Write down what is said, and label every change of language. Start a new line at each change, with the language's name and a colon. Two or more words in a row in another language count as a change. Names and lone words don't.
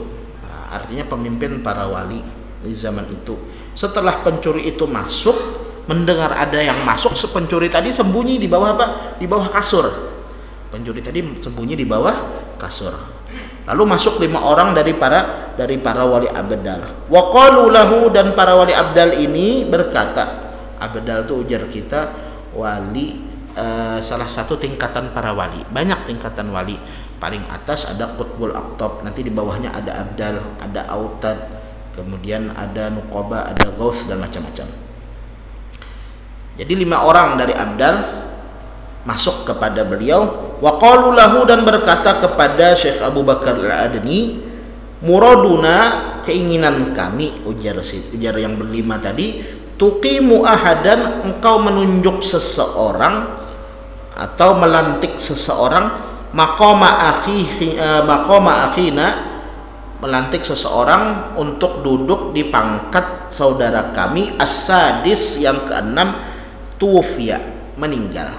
Indonesian: Nah, artinya pemimpin para wali di zaman itu. Setelah pencuri itu masuk, mendengar ada yang masuk, pencuri tadi sembunyi di bawah apa? Di bawah kasur. Pencuri tadi sembunyi di bawah kasur. Lalu masuk 5 orang dari para wali abdal.
Arabic: Wa qalu lahu,
Indonesian: dan para wali abdal ini berkata, abdal itu ujar kita wali, salah satu tingkatan para wali. Banyak tingkatan wali. Paling atas ada
Arabic: qutbul aqtab,
Indonesian: nanti di bawahnya ada abdal, ada autad, kemudian ada nuqaba, ada ghaus dan macam-macam. Jadi 5 orang dari abdal masuk kepada beliau.
Arabic: Wa qalu lahu,
Indonesian: dan berkata kepada Syekh Abu Bakar Al-Adni, muraduna, keinginan kami, ujar yang berlima tadi,
Arabic: tuqimu ahadan,
Indonesian: engkau menunjuk seseorang atau melantik seseorang,
Arabic: maqama akhina,
Indonesian: melantik seseorang untuk duduk di pangkat saudara kami, as-sadis, yang keenam, tuwfiya, meninggal.